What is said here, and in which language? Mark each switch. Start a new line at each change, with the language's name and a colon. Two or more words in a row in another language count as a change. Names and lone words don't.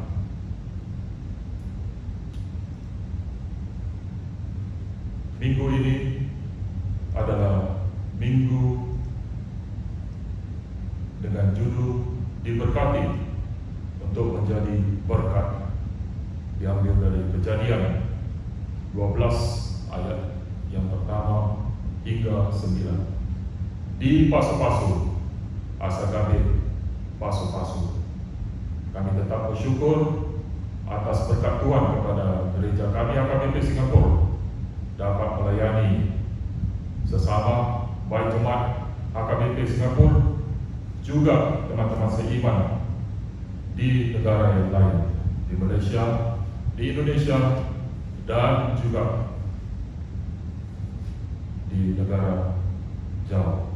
Indonesian: Minggu ini adalah minggu dengan judul diberkati untuk menjadi berkat, diambil dari Kejadian 12 ayat yang pertama hingga 9.
Batak Toba: Di pasu-pasu asagabe pasu-pasu.
Indonesian: Kami tetap bersyukur atas berkat Tuhan kepada gereja kami AKBP Singapura dapat melayani sesama baik jemaat AKBP Singapura juga teman-teman seiman di negara yang lain, di Malaysia, di Indonesia, dan juga di negara jauh.